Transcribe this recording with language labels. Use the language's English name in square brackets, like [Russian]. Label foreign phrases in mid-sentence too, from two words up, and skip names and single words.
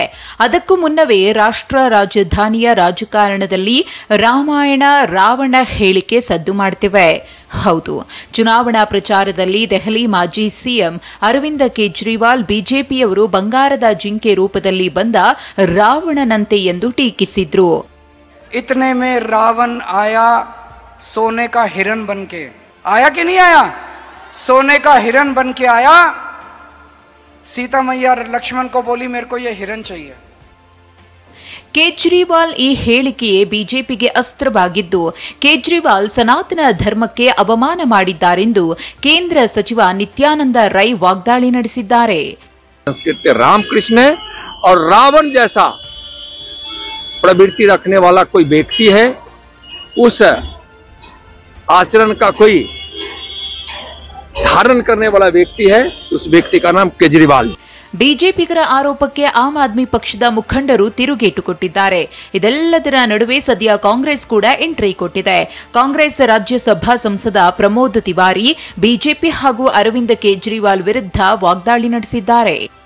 [Kannada] ಅದಕ್ಕೂ ಮುನ್ನವೇ ರಾಷ್ಟ್ರ ರಾಜಧಾನಿಯ ರಾಜಕಾರಣದಲ್ಲಿ ರಾಮಾಯಣ ರಾವಣ ಹೇಳಿಕೆ ಸದ್ದು ಮಾಡುತ್ತಿವೆ. ಹೌದು, ಚುನಾವಣಾ ಪ್ರಚಾರದಲ್ಲಿ ದೆಹಲಿ ಮಾಜಿ ಸಿಎಂ ಅರವಿಂದ ಕೇಜ್ರಿವಾಲ್ ಬಿಜೆಪಿಯವರು ಬಂಗಾರದ ಜಿಂಕೆ ರೂಪದಲ್ಲಿ ಬಂದ ರಾವಣನಂತೆ ಎಂದು ಟೀಕಿಸಿದ್ರು. [Hindi] इतने में रावण आया सोने का हिरण बनके आया कि नहीं आया? सोने का हिरण बन के आया. सीता मैया लक्ष्मण को बोली मेरे को ये हिरण चाहिए. [Kannada] ಕೇಜ್ರಿವಾಲ್ ಈ ಹೇಳಿಕೆಯೇ ಬಿಜೆಪಿಗೆ ಅಸ್ತ್ರವಾಗಿದ್ದು, ಕೇಜ್ರಿವಾಲ್ ಸನಾತನ ಧರ್ಮಕ್ಕೆ ಅವಮಾನ ಮಾಡಿದ್ದಾರೆಂದು ಕೇಂದ್ರ ಸಚಿವ ನಿತ್ಯಾನಂದ ರೈ ವಾಗ್ದಾಳಿ ನಡೆಸಿದ್ದಾರೆ. [Hindi] संस्कृत रामकृष्ण और रावण जैसा प्रवृत्ति रखने वाला कोई व्यक्ति है, उस आचरण का कोई धारण करने वाला व्यक्ति है, उस व्यक्ति का नाम केजरीवाल. [Kannada] ಬಿಜೆಪಿಗರ ಆರೋಪಕ್ಕೆ ಆಮ್ ಆದ್ಮಿ ಪಕ್ಷದ ಮುಖಂಡರು ತಿರುಗೇಟು ಕೊಟ್ಟಿದ್ದಾರೆ. ಇದೆಲ್ಲದರ ನಡುವೆ ಸದ್ಯ ಕಾಂಗ್ರೆಸ್ ಕೂಡ ಎಂಟ್ರಿ ಕೊಟ್ಟಿದೆ. ಕಾಂಗ್ರೆಸ್ ರಾಜ್ಯಸಭಾ ಸಂಸದ ಪ್ರಮೋದ್ ತಿವಾರಿ ಬಿಜೆಪಿ ಹಾಗೂ ಅರವಿಂದ ಕೇಜ್ರಿವಾಲ್ ವಿರುದ್ಧ ವಾಗ್ದಾಳಿ ನಡೆಸಿದ್ದಾರೆ.